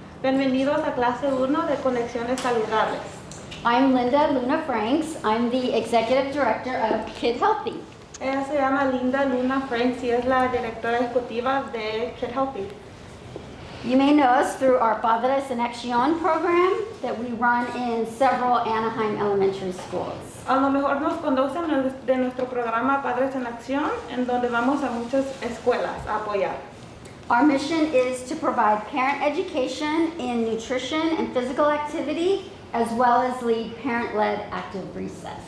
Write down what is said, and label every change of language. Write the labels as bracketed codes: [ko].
[es] Bienvenidos a clase 1 de Conexiones Saludables. [en] I'm Linda Luna Franks. I'm the Executive Director of Kid Healthy. [es] Ella se llama Linda Luna Franks y es la directora ejecutiva de Kid Healthy. [en] You may know us through our Padres en Acción program that we run in several Anaheim elementary schools. [es] A lo mejor nos conocen de nuestro programa Padres en Acción, en donde vamos a muchas escuelas a apoyar. [en] Our mission is to provide parent education in nutrition and physical activity, as well as lead parent-led active recess.